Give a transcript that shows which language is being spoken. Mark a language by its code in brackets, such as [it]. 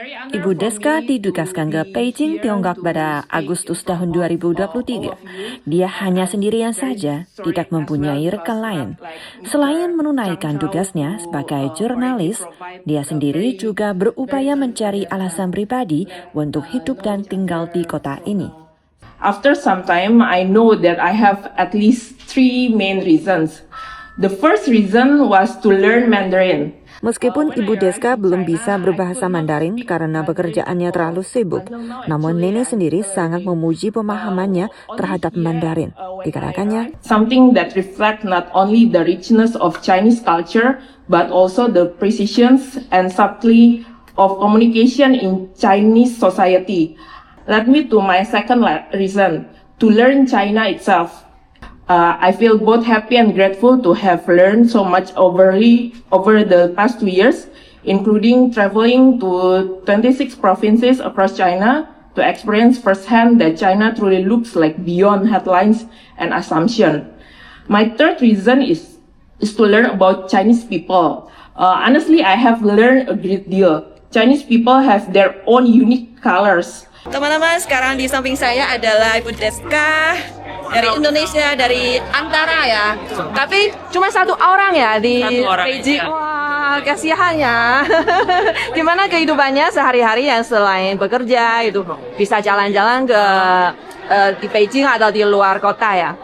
[id] Ibu Deska ditugaskan ke Beijing, Tiongkok pada Agustus tahun 2023. Dia hanya sendirian saja, tidak mempunyai rekan lain. Selain menunaikan tugasnya sebagai jurnalis, dia sendiri juga berupaya mencari alasan pribadi untuk hidup dan tinggal di kota ini. [en] After some time, I know that I have at least 3 main reasons. The first reason was to learn Mandarin. [id] Meskipun Ibu Deska belum bisa berbahasa Mandarin karena pekerjaannya terlalu sibuk, namun nenek sendiri sangat memuji pemahamannya terhadap Mandarin. Dikatakannya, [en] something that reflects not only the richness of Chinese culture, but also the precision and subtlety of communication in Chinese society. Led me to my second reason, to learn China itself. I feel both happy and grateful to have learned so much over the past 2 years, including traveling to 26 provinces across China to experience firsthand that China truly looks like beyond headlines and assumption. My third reason is to learn about Chinese people. Honestly, I have learned a great deal. Chinese people have their own unique colors. [id] teman-teman, sekarang di samping saya adalah Ibu Deska dari Indonesia, dari Antara ya. Tapi cuma satu orang ya di Beijing. Wah, kasihan ya. Gimana kehidupannya sehari-hari yang selain bekerja itu bisa jalan-jalan ke di Beijing atau di luar kota ya?